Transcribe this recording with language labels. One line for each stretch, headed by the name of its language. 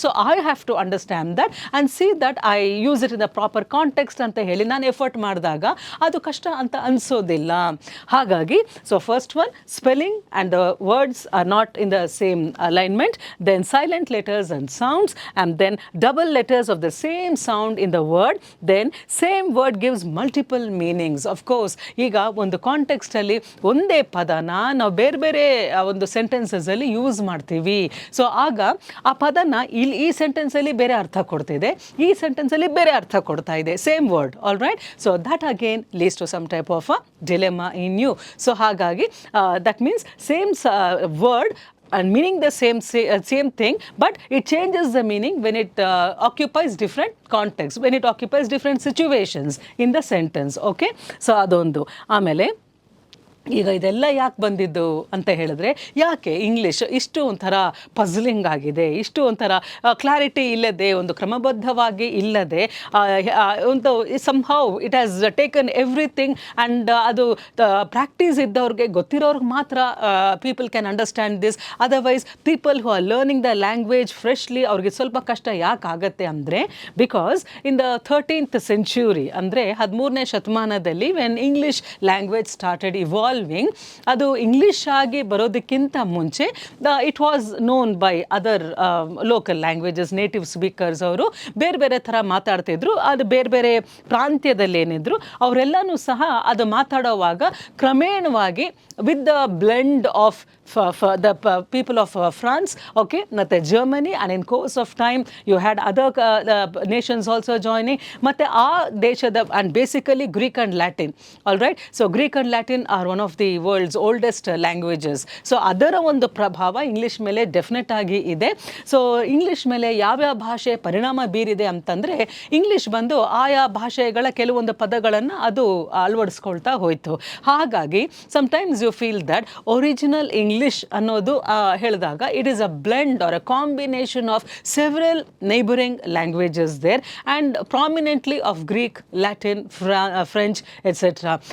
English: So I have to understand that and see that I use it in the proper context
Kannada: ಅಂತ ಹೇಳಿ ನಾನು effort ಮಾಡಿದಾಗ ಅದು ಕಷ್ಟ ಅಂತ ಅನಿಸೋದಿಲ್ಲ.
English: ಹಾಗಾಗಿ so first one, spelling and the words are not in the same alignment, then silent letters and sounds, and then double letters of the same sound in the word, then same word gives multiple meanings.
Kannada: Of course, ಈಗ ಒಂದು context ಅಲ್ಲಿ ಒಂದೇ ಪದನ ನಾವು ಬೇರೆ ಬೇರೆ ಒಂದು sentences ಅಲ್ಲಿ ಯೂಸ್ ಮಾಡ್ತೀವಿ. ಸೊ ಆಗ ಆ ಪದನ ಇಲ್ಲಿ ಈ ಸೆಂಟೆನ್ಸ್ ಅಲ್ಲಿ ಬೇರೆ ಅರ್ಥ ಕೊಡ್ತಿದೆ, ಈ ಸೆಂಟೆನ್ಸ್ ಅಲ್ಲಿ ಬೇರೆ ಅರ್ಥ ಕೊಡ್ತಾ ಇದೆ,
English: Same word. All right, so that again leads to some type of a dilemma in you. So ಹಾಗಾಗಿ that means same word and meaning the same thing, but it changes the meaning when it occupies different context, when it occupies different situations in the sentence. Okay, so adondu.
Kannada: ಆಮೇಲೆ ಈಗ ಇದೆಲ್ಲ ಯಾಕೆ ಬಂದಿದ್ದು ಅಂತ ಹೇಳಿದ್ರೆ, ಯಾಕೆ English ಇಷ್ಟು ಒಂಥರ ಪಝಲಿಂಗ್ ಆಗಿದೆ, ಇಷ್ಟು ಒಂಥರ ಕ್ಲಾರಿಟಿ ಇಲ್ಲದೆ, ಒಂದು ಕ್ರಮಬದ್ಧವಾಗಿ ಇಲ್ಲದೆ, ಒಂದು
English: Somehow it has taken everything.
Kannada: And ಅದು ಪ್ರಾಕ್ಟೀಸ್ ಇದ್ದವ್ರಿಗೆ, ಗೊತ್ತಿರೋರ್ಗೆ ಮಾತ್ರ
English: People can understand this. Otherwise people who are learning the language freshly
Kannada: ಅವ್ರಿಗೆ ಸ್ವಲ್ಪ ಕಷ್ಟ ಯಾಕೆ ಆಗುತ್ತೆ ಅಂದರೆ,
English: because in the 13th century
Kannada: ಅಂದರೆ 13ನೇ ಶತಮಾನದಲ್ಲಿ
English: when English language started evolving,
Kannada: ಅದು ಇಂಗ್ಲಿಷ್ ಆಗಿ ಬರೋದಕ್ಕಿಂತ ಮುಂಚೆ
English: It was known by other local languages.
Kannada: Native speakers ಅವರು ಬೇರೆ ಬೇರೆ ಥರ ಮಾತಾಡ್ತಿದ್ರು. ಅದು ಬೇರೆ ಬೇರೆ ಪ್ರಾಂತ್ಯದಲ್ಲಿ ಏನಿದ್ರು ಅವರೆಲ್ಲನೂ ಸಹ ಅದು ಮಾತಾಡೋವಾಗ ಕ್ರಮೇಣವಾಗಿ
English: with the blend of the people of France, okay, ಮತ್ತೆ Germany, and in course of time you had other nations also joining,
Kannada: ಮತ್ತೆ ಆ ದೇಶದ,
English: and basically Greek and Latin. All right, so Greek and Latin are one of the world's oldest languages.
Kannada: So ಅದರ ಒಂದು ಪ್ರಭಾವ English ಮೇಲೆ definite ಆಗಿ ಇದೆ. So English ಮೇಲೆ ಯಾವ್ಯಾವ ಭಾಷೆ ಪರಿಣಾಮ ಬೀರಿದೆ ಅಂತಂದರೆ, ಇಂಗ್ಲೀಷ್ ಬಂದು ಆಯಾ ಭಾಷೆಗಳ ಕೆಲವೊಂದು ಪದಗಳನ್ನು ಅದು ಅಳವಡಿಸ್ಕೊಳ್ತಾ ಹೋಯಿತು.
English: ಹಾಗಾಗಿ sometimes you feel that original English
Kannada: ಅನ್ನೋದು ಹೇಳಿದಾಗ
English: It is a blend or a combination of several neighbouring languages there, and prominently of Greek, Latin, French etcetera.